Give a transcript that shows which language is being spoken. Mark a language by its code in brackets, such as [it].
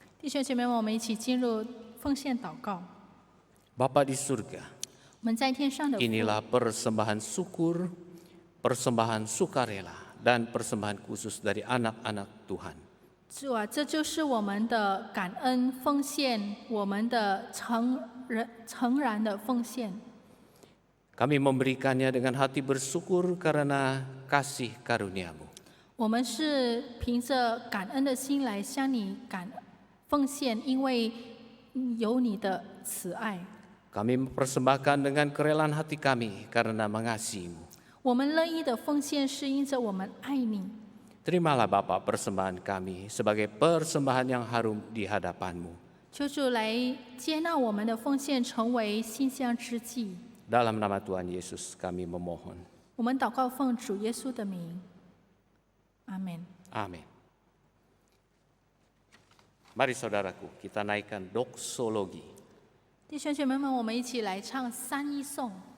[zh] 弟兄姐妹们，我们一起进入奉献祷告。 [id] Bapa di surga, [zh] 我们在天上的父， [id] Inilah persembahan syukur, persembahan sukarela, dan persembahan khusus dari anak-anak Tuhan. [zh] 主啊，这就是我们的感恩奉献，我们的诚然的奉献。 [id] Kami memberikannya dengan hati bersyukur karena kasih karunia-Mu. [zh] 我们是凭着感恩的心来向你奉献，因为有你的慈爱。 [id] Kami mempersembahkan dengan kerelaan hati kami karena mengasihi-Mu. [zh] 我们乐意的奉献是因着我们爱你。 [id] Terimalah Bapa persembahan kami sebagai persembahan yang harum di hadapan-Mu. [zh] 求主来接纳我们的奉献，成为馨香之祭。 [id] Dalam nama Tuhan Yesus kami memohon. [zh] 我们祷告奉主耶稣的名，阿门。 [id] Amin. Mari saudaraku, kita naikkan doksologi. [zh] 弟兄姐妹们，我们一起来唱三一颂。